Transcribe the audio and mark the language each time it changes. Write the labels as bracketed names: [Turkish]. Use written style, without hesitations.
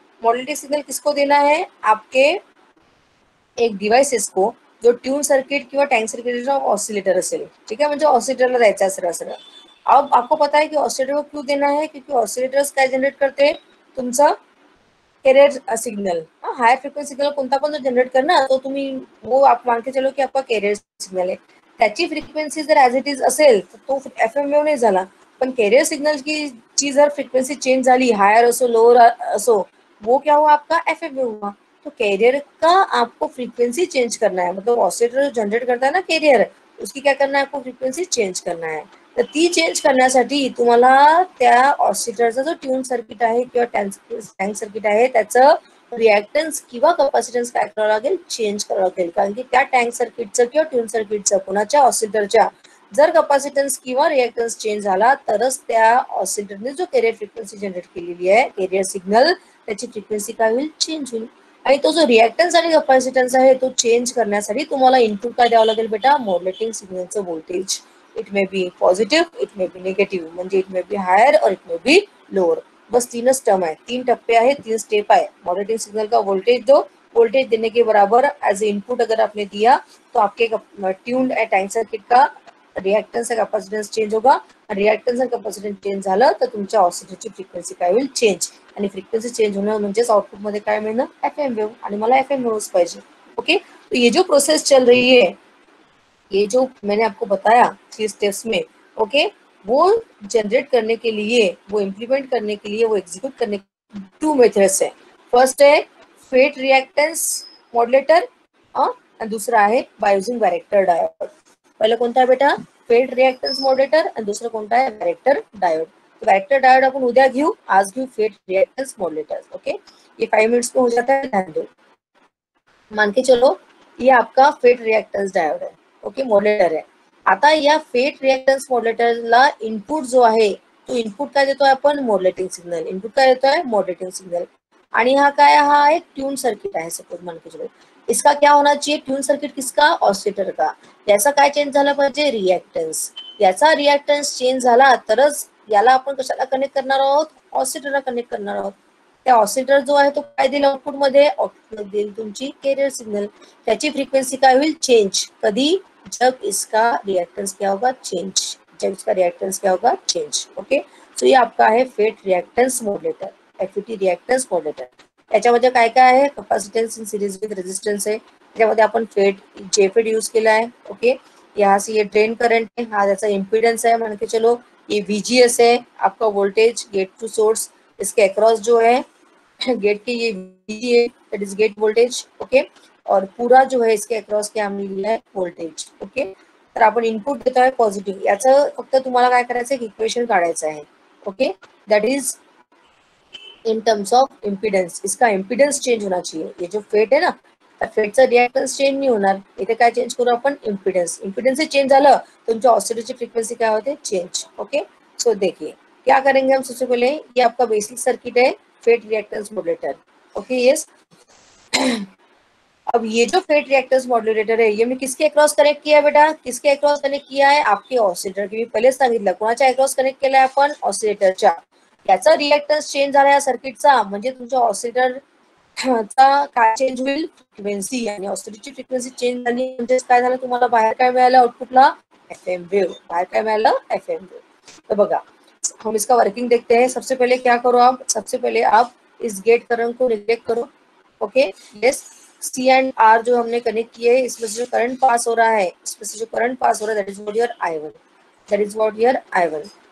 [Hindi] Modulating signal किसको देना है, आपके एक डिवाइसेस को [Marathi] जो ट्यून सर्किट किंवा टँक सर्किट ऑसिलेटर असेल, ठीक आहे, म्हणजे ऑसिलेटरला द्यायचा असेल सरळ. [Hindi] अब आपको पता है कि ऑसिलेटर को क्यों देना है, क्योंकि ऑसिलेटर्स [Marathi] काय जनरेट करते, तुमचा carrier signal. Higher frequency signal कोणता पण जो जनरेट करना तो तुम्ही वो आप मान के चलो की आपका कॅरियर सिग्नल आहे, त्याची फ्रिक्वेन्सी जर ॲज इट इज असेल तर तो FM वेव्ह नाही झाला. पण कॅरियर सिग्नल की ची जर फ्रिक्वेन्सी चेंज झाली, हायर असो लोअर असो, [Hindi] वो क्या हुआ, आपका FM वेव्ह हुआ. तो कैरियर का आपको फ्रीक्वेंसी चेंज करना है. मतलब ऑसिलेटर जनरेट करता है ना कॅरियर, उसकी क्या करना है, आपको फ्रिक्वेंसी चेंज करना है. [Marathi] तर ती चेंज करण्यासाठी तुम्हाला त्या ऑसिलेटरचा जो ट्यून सर्किट आहे किंवा टँक सर्किट आहे त्याचं रिएक्टन्स किंवा कॅपॅसिटन्स काय करावं लागेल, चेंज करावं लागेल. कारण की त्या टँक सर्किटचं किंवा ट्यून सर्किटचं कोणाच्या ऑसिलेटरच्या जर कॅपॅसिटन्स किंवा रिएक्टन्स चेंज झाला तरच त्या ऑसिलेटरने जो कॅरियर फ्रिक्वेन्सी जनरेट केलेली आहे, कॅरियर सिग्नल, त्याची फ्रिक्वेन्सी काय होईल, चेंज होईल. आणि तो जो रिएक्टन्स आणि कॅपॅसिटन्स आहे तो चेंज करण्यासाठी तुम्हाला इनपुट काय द्यावं लागेल बेटा, modulating सिग्नलचं voltage. [English] It may be positive, it may be negative, म्हणजे it may be higher और it may be lower. [Marathi] बस 3च टर्म है, 3 टप्पे आहे, 3 स्टेप आहे. [Hindi] मॉड्युलेटिंग सिग्नल का वोल्टेज दो, वोल्टेज देने के बराबर एज इनपुट अगर आपने दिया तो आपके ट्यून्ड टैंक सर्किट का [Marathi] रिएक्टन्स आणि कॅपॅसिटन्स चेंज होगा, आणि रिएक्टन्स आणि कॅपॅसिटन्स चेंज झालं तर तुमच्या ऑसिलेटरची फ्रिक्वेन्सी काय होईल, चेंज, आणि फ्रिक्वेन्सी चेंज होणं म्हणजेच आउटपुट मध्ये काय मिळणं, एफएम वेव, आणि मला एफएम वेव्स पाहिजे. [Hindi] ओके, तो ये जो प्रोसेस चल रही है, ये जो मैंने आपको बताया 3 स्टेप्स में, ओके, वो जनरेट करने के लिए, वो इम्प्लीमेंट करने के लिए, वो एग्जीक्यूट करने के 2 मेथड्स है. फर्स्ट है फेट रिएक्टेंस मॉड्युलेटर, और दूसरा आहे बाय यूजिंग वैरेक्टर डायोड. [Marathi] पहिलं कोणता आहे बेटा, फेट रिएक्टेंस मॉड्युलेटर, आणि दुसरं कोणता आहे वैरेक्टर डायोड. तो वैरेक्टर डायोड अपन उद्या घेऊ, आज घेऊ फेट रिएक्टेंस मॉड्युलेटर. [Hindi] ओके, ये 5 मिनट्स में हो जाता है, ध्यान दो. मान के चलो ये आपका फेट रिएक्टेंस डायोड है, ओके, मॉड्युलेटर आहे. [Marathi] आता या फेट रिएक्टेंस मॉड्युलेटरला इनपुट जो आहे तो इनपुट काय देतोय आपण, मॉड्युलेटिंग सिग्नल. इनपुट काय देतोय, मॉड्युलेटिंग सिग्नल. आणि हा काय, हा एक ट्यून सर्किट आहे [Hindi] सपोज मान के चलो. इसका क्या होना चाहिए, ट्यून सर्किट किसका, ऑसिलेटर का. [Marathi] याचा काय चेंज झाला पाहिजे, रिएक्टन्स. याचा रिएक्टन्स चेंज झाला तरच याला आपण कशाला कनेक्ट करणार आहोत, ऑसिलेटरला कनेक्ट करणार आहोत. त्या ऑसिलेटर जो आहे तो काय देईल आउटपुट मध्ये, आउटपुट देईल तुमची कॅरियर सिग्नल. त्याची फ्रिक्वेन्सी काय होईल, चेंज. [Hindi] कधी, जब इसका रिएक्टेंस क्या होगा, चेंज. जब इसका रिएक्टेंस क्या होगा, चेंज. ओके, सो ये आपका आहे fate reactance modulator, FET reactance modulator. [Marathi] त्याच्यामध्ये काय काय आहे, capacitance in series with resistance आहे. त्याच्यामध्ये आपण फेट जेफेट यूज केला है. [Hindi] ओके, यहाँ से ये ड्रेन करंट है, हाँ त्याचा इम्पीडेंस है, मान के चलो ये VGS है आपका वोल्टेज गेट टू सोर्स. इसके अक्रॉस जो है गेट के ये VG है, that is get voltage. Okay, और पूरा जो है इसके अक्रॉस क्या हमने लिहिला आहे, वोल्टेज. [Marathi] ओके, तर आपण इनपुट देतो आहे पॉझिटिव्ह. याचं फक्त तुम्हाला काय करायचं आहे, इक्वेशन काढायचं आहे. [English] Okay, that is in terms of impedance. [Hindi] इसका इम्पीडेंस चेंज होना चाहिए. [Marathi] ये जो फेट है ना, फेटचा रिएक्टन्स चेंज नाही होणार. इथे काय चेंज करू आपण, इम्पीडेंस. इम्पीडेंस चेंज झालं तुमच्या ऑसिलेटरची फ्रिक्वेन्सी काय होते, चेंज. [Hindi] ओके, सो देखिए क्या करेंगे हम. सबसे पहले ये आपका बेसिक सर्किट है fate reactance modulator. [English] Okay, yes. [Hindi] अब ये जो फेट रिएक्टेंस मॉड्युलेटर है ये मैं किसके अक्रॉस कनेक्ट किया है बेटा, किसके अक्रॉस कनेक्ट किया है, आपके ऑसिलेटर के. [Marathi] मी पहिलेच सांगितलं कोणाच्या अक्रॉस कनेक्ट केलाय आपण, ऑसिलेटरच्या. याचा रिएक्टन्स चेंज झाला या सर्किटचा म्हणजे तुमच्या ऑसिलेटरचा काय चेंज होईल, फ्रिक्वेन्सी. आणि ऑसिलेटरची फ्रिक्वेन्सी चेंज झाली म्हणजे काय झालं, तुम्हाला बाहेर काय मिळालं, आउटपुटला एफएम वेव. [Hindi] बाहर क्या मिला, एफएम वेव. तो बघा हम इसका वर्किंग देखते हैं. सबसे पहले क्या करो आप, सबसे पहले आप इस गेट करंट को निगलेक्ट करो. Okay, yes. C and are जो हमने कनेक्ट किए है, इसमें से जो करंट पास हो रहा है, इसमें से जो करंट पास हो रहा है, [English] that is what your I1, [Hindi] that is what your I1.